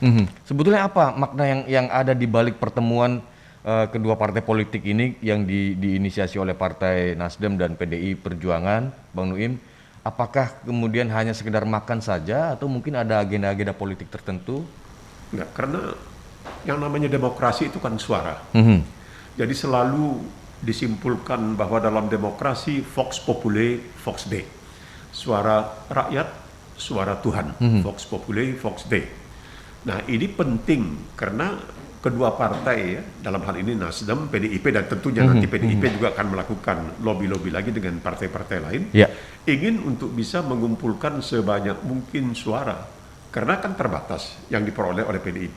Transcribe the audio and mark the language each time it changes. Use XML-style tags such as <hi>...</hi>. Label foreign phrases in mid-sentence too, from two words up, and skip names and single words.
<id>Sebetulnya apa makna yang ada di balik pertemuan kedua partai politik ini yang diinisiasi oleh Partai Nasdem dan PDI Perjuangan, Bang Nuim? Apakah kemudian hanya sekedar makan saja atau mungkin ada agenda-agenda politik tertentu? Enggak, karena yang namanya demokrasi itu kan suara. Jadi selalu disimpulkan bahwa dalam demokrasi</id> <la>vox populi, vox dei.</la> <id>Suara rakyat, suara Tuhan.</id> <la>Vox populi, vox dei.</la> <id>Nah ini penting karena kedua partai ya, dalam hal ini Nasdem, PDIP dan tentunya nanti PDIP juga akan melakukan lobby-lobby lagi dengan partai-partai lain, ingin untuk bisa mengumpulkan sebanyak mungkin suara, karena kan terbatas yang diperoleh oleh PDIP.</id>